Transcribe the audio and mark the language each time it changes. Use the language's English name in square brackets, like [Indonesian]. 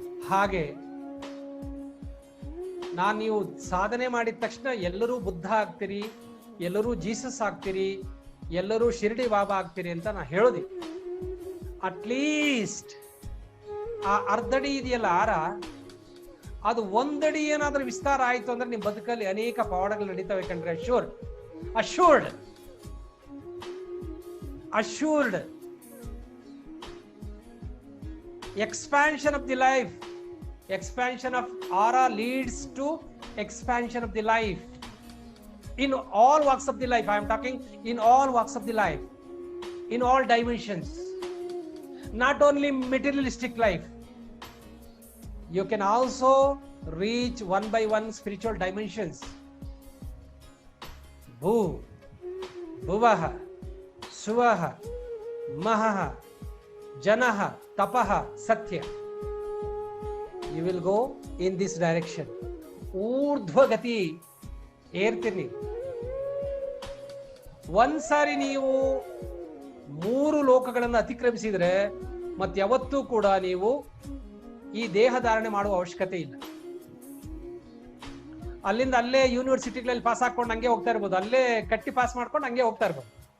[Kannada] ಹಾಗೆ ನೀವು ಸಾಧನೆ ಮಾಡಿದ ತಕ್ಷಣ ಎಲ್ಲರೂ ಬುದ್ಧ ಆಗ್ತೀರಿ, ಎಲ್ಲರೂ ಜೀಸಸ್ ಆಗ್ತೀರಿ, ಎಲ್ಲರೂ ಶಿರ್ಡಿ ಬಾಬಾ ಆಗ್ತೀರಿ ಅಂತ ನಾ ಹೇಳೋದಿ. ಅಟ್ಲೀಸ್ಟ್ ಆ ಅರ್ಧಡಿ ಇದೆಯಲ್ಲ ಆರ, ಅದು 1 ಅಡಿ ಏನಾದ್ರೂ ವಿಸ್ತಾರ ಆಯ್ತು ಅಂದ್ರೆ ನಿಮ್ ಬದುಕಲ್ಲಿ ಅನೇಕ ಪವಾಡಗಳು ನಡೀತವೆ ಕಂಡ್ರೆ. [English] Assured assured assured expansion of the life, expansion of aura leads to expansion of the life in all walks of the life. I am talking in all walks of the life, in all dimensions, not only materialistic life. You can also reach 1 by 1 spiritual dimensions. [Sanskrit] Bhu Bhuvaha Suvaha Mahaha Janaha Tapaha Satya. [English] You will go in this direction. [Kannada] ಊರ್ಧ್ವಗತಿ ಏರ್ತೀನಿ. ಒಂದ್ಸಾರಿ ನೀವು 3 ಲೋಕಗಳನ್ನು ಅತಿಕ್ರಮಿಸಿದ್ರೆ ಮತ್ತೆ ಯಾವತ್ತೂ ಕೂಡ ನೀವು ಈ ದೇಹ ಧಾರಣೆ ಮಾಡುವ ಅವಶ್ಯಕತೆ ಇಲ್ಲ. ಅಲ್ಲಿಂದ ಅಲ್ಲೇ ಯೂನಿವರ್ಸಿಟಿಗಳಲ್ಲಿ ಪಾಸ್ ಹಾಕೊಂಡು ಹಂಗೆ ಹೋಗ್ತಾ ಇರ್ಬೋದು, ಅಲ್ಲೇ ಕಟ್ಟಿ ಪಾಸ್ ಮಾಡ್ಕೊಂಡು ಹಂಗೆ ಹೋಗ್ತಾ ಇರ್ಬೋದು.